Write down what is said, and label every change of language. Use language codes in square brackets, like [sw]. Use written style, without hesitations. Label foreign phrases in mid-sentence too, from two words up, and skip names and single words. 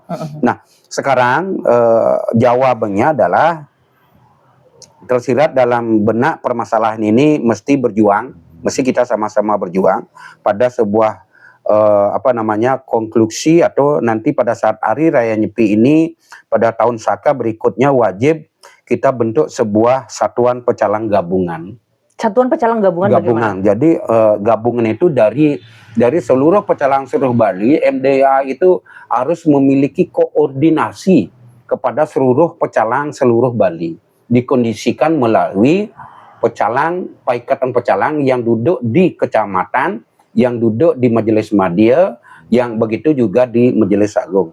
[id] Nah, sekarang jawabannya adalah tersirat dalam benak permasalahan ini mesti kita sama-sama berjuang pada sebuah konklusi, atau nanti pada saat Hari Raya Nyepi ini pada tahun Saka berikutnya wajib kita bentuk sebuah satuan pecalang gabungan. Satuan pecalang gabungan bagaimana? Jadi gabungan itu dari seluruh pecalang seluruh Bali. MDA itu harus memiliki koordinasi kepada seluruh pecalang seluruh Bali, dikondisikan melalui ikatan pecalang yang duduk di kecamatan, yang duduk di Majelis Madya, yang begitu juga di Majelis Agung.